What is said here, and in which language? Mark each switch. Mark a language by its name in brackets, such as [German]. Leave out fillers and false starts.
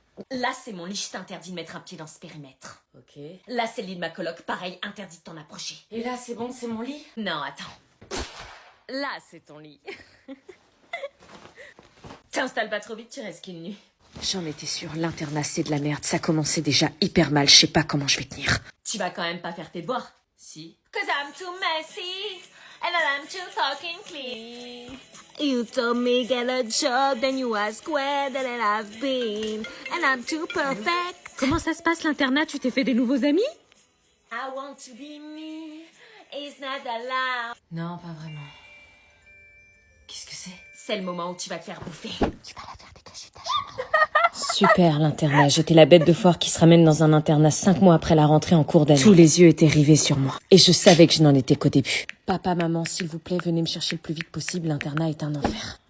[French] Là, c'est mon lit, je t'interdis de mettre un pied dans ce périmètre. Ok. Là, c'est le lit de ma coloc, pareil, interdit de t'en approcher. Et là, c'est bon, c'est mon lit? Non, attends. Là, c'est ton lit. T'installes pas trop vite, tu restes qu'une nuit. J'en étais sûre, l'internat c'est de la merde. Ça commençait déjà hyper mal, je sais pas comment je vais tenir. Tu vas quand même pas faire tes devoirs? Si. [English] Cause I'm too messy, and I'm too fucking clean. You told me get a job, then you ask where that I've been, and I'm too perfect. [French] Comment ça se passe l'internat? Tu t'es fait des nouveaux amis? [English] I want to be me, it's not allowed. [French] Non, pas vraiment. Qu'est-ce que c'est? C'est le moment où tu vas te faire bouffer. Tu vas la faire dégager ta chambre. Super l'internat, j'étais la bête de foire qui se ramène dans un internat 5 mois après la rentrée en cours d'année. Tous les yeux étaient rivés sur moi. Et je savais que je n'en étais qu'au début. Papa, maman, s'il vous plaît, venez me chercher le plus vite possible, l'internat est un enfer.